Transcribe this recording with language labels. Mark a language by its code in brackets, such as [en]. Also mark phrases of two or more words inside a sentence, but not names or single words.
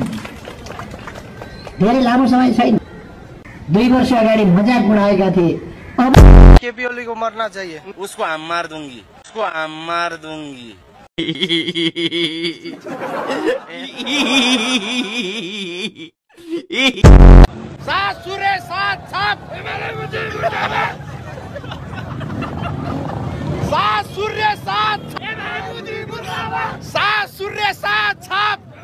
[ne] धेरै लामो समय छैन, 2 वर्ष अगाडि मजाक उडाएका थिए। अब [hi] केपी ओली को मरना चाहिए, उसको हम मार दूंगी, उसको हम मार दूंगी। [ne] सात सूर्य सात छाप, सात सूर्य सात, सात सूर्य सात छाप।